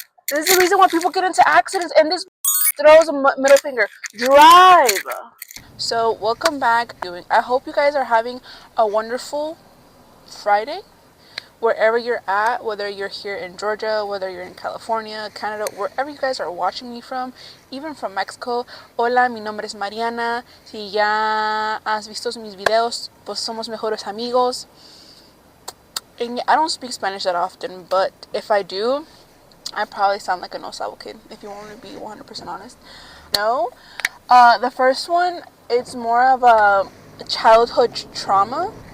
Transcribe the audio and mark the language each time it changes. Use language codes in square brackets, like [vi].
[en] This is the reason why people get into accidents, and this throws a middle finger. Drive! So, welcome back. I hope you guys are having a wonderful Friday, wherever you're at, whether you're here in Georgia, whether you're in California, Canada, wherever you guys are watching me from, even from Mexico. [es] Hola, mi nombre es Mariana. Si ya has visto mis videos, pues somos mejores amigos. [en] And I don't speak Spanish that often, but if I do, I probably sound like a no sabo kid, if you want to be 100% honest. No. The first one, it's more of a childhood trauma.